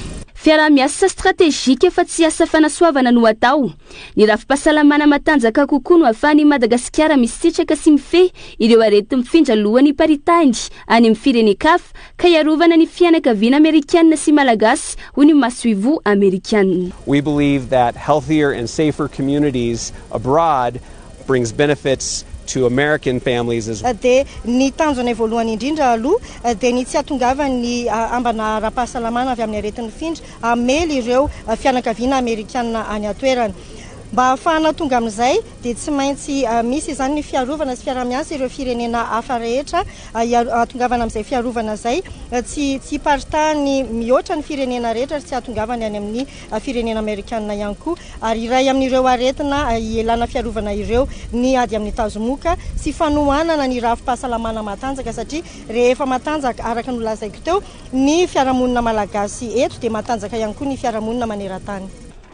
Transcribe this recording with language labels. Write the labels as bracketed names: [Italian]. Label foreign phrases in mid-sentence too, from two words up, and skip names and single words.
[Malagasy] Fiara-miasa stratégique fa tsy asa fanasoavana no atao. Ny rafi-pahasalamana matanjaka kokoa no ahafahan'i Madagasikara misitraka sy mifehy ireo arety mifindra alohan'ny paritany any amin'ny firenen-kafa ka iarovana ny fianakaviana Amerikana sy Malagasy ho ny masoivo Amerikana. [English] We believe that healthier and safer communities abroad brings benefits to American families as well. [Malagasy] De ny tanjona voalohany indrindra aloha de ny tsy atongavany ambana ara-pahasalamana avy amin'ny aretin'ny mifindra amely ireo fianakaviana Amerikana any atoerana. Mba ahafahana tonga amin'izay dia tsy maintsy misy izany ny fiarovana sy fiara-miasa ireo firenena hafa rehetra atongavana amin'izay fiarovana izay tsy paritany mihoatra ny firenena rehetra tsy atongavany any amin'ny firenena Amerikana ihany koa ary iray amin'ireo aretina ielana fiarovana ireo ny ady amin'ny tazomoka sy fanohanana ny rafi-pahasalamana matanjaka satria rehefa matanjaka araka ny lazaiko teo ny fiarahamonina malagasy eto dia matanjaka ihany koa ny fiarahamonina maneran-tany.